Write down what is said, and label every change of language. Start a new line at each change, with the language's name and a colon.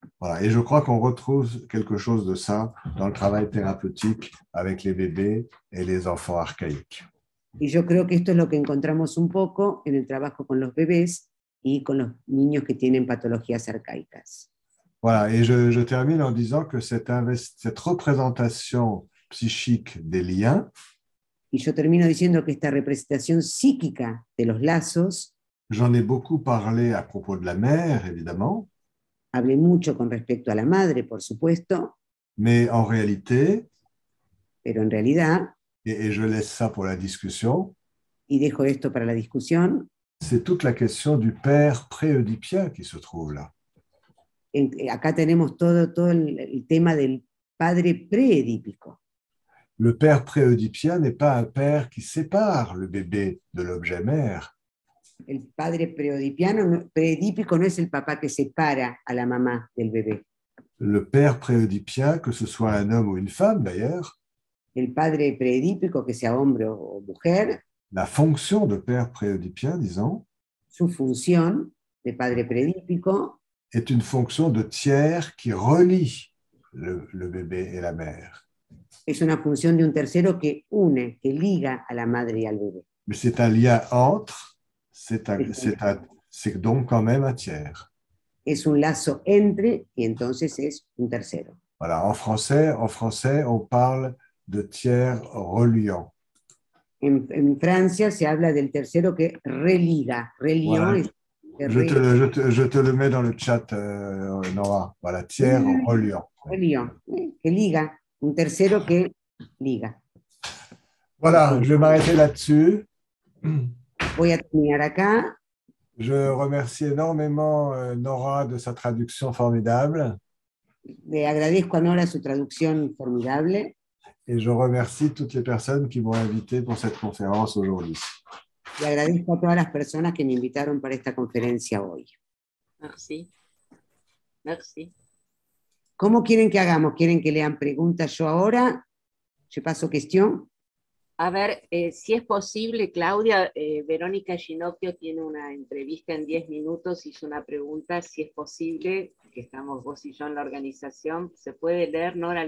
French: Voilà, et je crois qu'on retrouve quelque chose de ça dans le travail thérapeutique avec les bébés et les enfants archaïques.
Spanish: Y yo creo que esto es lo que encontramos un poco en el trabajo con los bebés y con los niños que tienen patologías arcaicas.
French: Voilà, et je termine en disant que cette représentation psychique des liens,
Spanish: y yo termino diciendo que esta representación psíquica de los lazos,
French: j'en ai beaucoup parlé à propos de la mère, évidemment.
Spanish: Hablé mucho con respecto a la madre, por supuesto.
French: Mais en réalité,
Spanish: pero en realidad,
French: et je laisse ça pour la discussion,
Spanish: y dejo esto para la discusión,
French: c'est toute la question du père pré-oedipien qui se trouve là.
Spanish: Acá tenemos todo el tema del padre preedípico.
French: Le père pré-oedipien n'est pas un père qui sépare le bébé de l'objet mère.
Spanish: El padre preedípico no es el papá que separa a la mamá del bebé.
French: Le père pré-oedipien, que ce soit un homme ou une femme d'ailleurs,
Spanish: el padre preedípico, que sea hombre o mujer,
French: la fonction de père pré-oedipien, disons,
Spanish: su función de padre preedípico,
French: est une fonction de tiers qui relie le bébé et la mère.
Spanish: Es una función de un tercero que une, que liga a la madre y al bebé.
French: Mais c'est un lien entre, c'est donc quand même un tiers.
Spanish: Es un lazo entre y entonces es un tercero.
French: Voilà, en français, on parle de tiers reliant.
Spanish: En Francia se habla del tercero que religa.
French: Reliant voilà. Je te le mets dans le chat, Nora. Voilà, tiers reliant.
Spanish: Reliant, que liga. Un tercero que liga.
French: Voilà, je vais m'arrêter là-dessus.
Spanish: Voy a terminar acá.
French: Je remercie énormément Nora de sa traduction formidable.
Spanish: Le agradezco a Nora su traducción formidable.
French: Et je remercie toutes les personnes qui m'ont invité pour cette conférence aujourd'hui.
Spanish: Le agradezco a todas las personas que me invitaron para esta conferencia hoy.
French: Merci. Merci.
Spanish: ¿Cómo quieren que hagamos? ¿Quieren que lean preguntas yo ahora? ¿Yo paso cuestión? A ver, si es posible, Claudia, Verónica Ginocchio tiene una entrevista en 10 minutos, hizo una pregunta, si es posible, que estamos vos y yo en la organización, ¿se puede leer, Nora?